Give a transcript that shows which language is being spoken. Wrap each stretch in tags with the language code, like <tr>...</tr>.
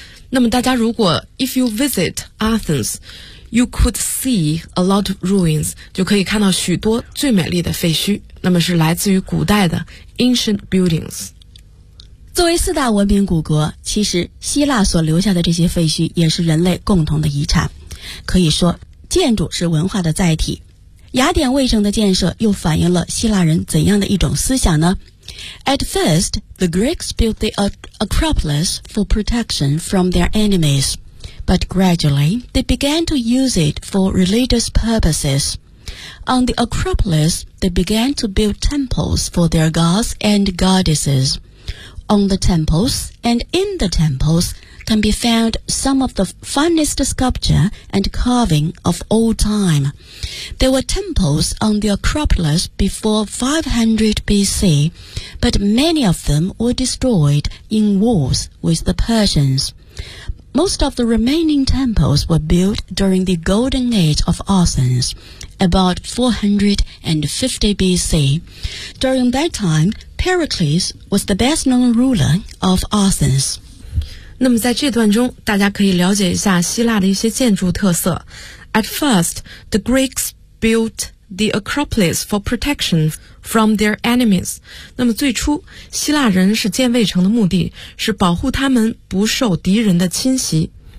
<zh>那么大家如果</zh> <en>If you visit AthensYou could see a lot of ruins,</en> <zh>就可以看到许多最美丽的废墟，那么是来自于古代的</zh> <en>ancient buildings。</en> <zh>作为四大文明古国，其实希腊所留下的这些废墟也是人类共同的遗产。可以说，建筑是文化的载体。雅典卫城的建设又反映了希腊人怎样的一种思想呢？</zh> <en>At first, the Greeks built the Acropolis for protection from their enemies. But gradually, they began to use it for religious purposes. On the Acropolis, they began to build temples for their gods and goddesses. On the temples and in the temples can be found some of the finest sculpture and carving of all time. There were temples on the Acropolis before 500 BC, but many of them were destroyed in wars with the Persians. Most of the remaining temples were built during the Golden Age of Athens, about 450 BC. During that time, Pericles was the best-known ruler of Athens.</en> <zh>那么在这段中，大家可以了解一下希腊的一些建筑特色。</zh> <en>At first, the Greeks built the Acropolis for protection from their enemies.</en> <zh>那么最初希腊人是建卫城的目的是保护他们不受敌人的侵袭。</zh>